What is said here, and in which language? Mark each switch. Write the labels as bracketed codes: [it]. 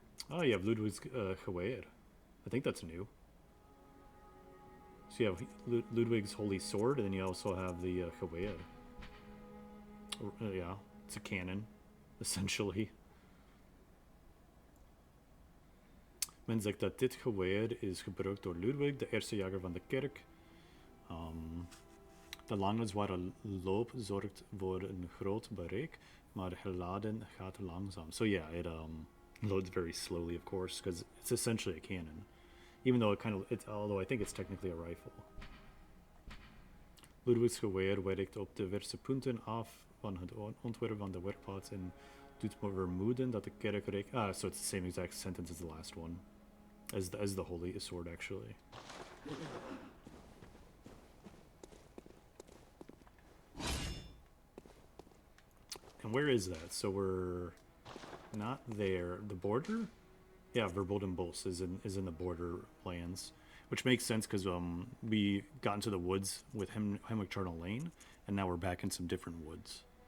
[en] Oh, you have Ludwig's Gewehr. I think that's new. So you have Ludwig's Holy Sword, and then you also have the Gewehr. Yeah, it's a cannon, essentially. [nl] Men zegt dat dit geweer is gebruikt door Ludwig, de eerste jager van de kerk. De lange zware loop zorgt voor een groot bereik, maar geladen gaat langzaam. [en] So yeah, it loads very slowly, of course, because it's essentially a cannon. Even though although I think it's technically a rifle. [nl] Ludwig's geweer werkt op diverse punten af van het ontwerp van de werkplaats en doet me vermoeden dat de kerk [en] so it's the same exact sentence as the last one. As the holy sword, actually. And where is that? So we're not there. The border? Yeah, Verbolden Bulls is in the borderlands, which makes sense because we got into the woods with Hemwick Charnel Lane, and now we're back in some different woods.